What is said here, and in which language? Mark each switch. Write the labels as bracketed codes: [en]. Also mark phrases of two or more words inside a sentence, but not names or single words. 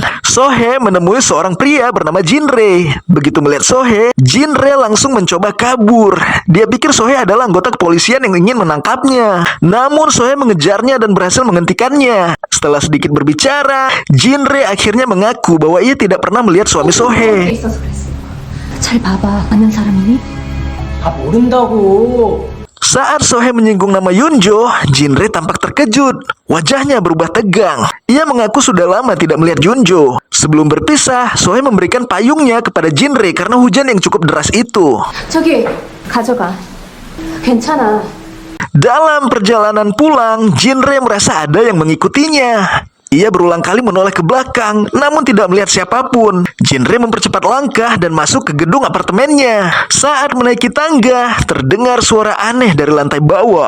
[id] Sohe menemui seorang pria bernama Jinre. Begitu melihat Sohe, Jinre langsung mencoba kabur. Dia pikir Sohe adalah anggota kepolisian yang ingin menangkapnya. Namun Sohe mengejarnya dan berhasil menghentikannya. Setelah sedikit berbicara, Jinre akhirnya mengaku bahwa ia tidak pernah melihat suami Sohe. [ko] 잘 봐봐. 아는 사람이니? 다 모른다고. [id] Saat Sohe menyinggung nama Yunjo, Jinre tampak terkejut. Wajahnya berubah tegang. Ia mengaku sudah lama tidak melihat Yunjo. Sebelum berpisah, Sohe memberikan payungnya kepada Jinre karena hujan yang cukup deras itu. [ko] 저기 가져가. 괜찮아. [id] Dalam perjalanan pulang, Jinre merasa ada yang mengikutinya. Ia berulang kali menoleh ke belakang, namun tidak melihat siapapun. Jinre mempercepat langkah dan masuk ke gedung apartemennya. Saat menaiki tangga, terdengar suara aneh dari lantai bawah.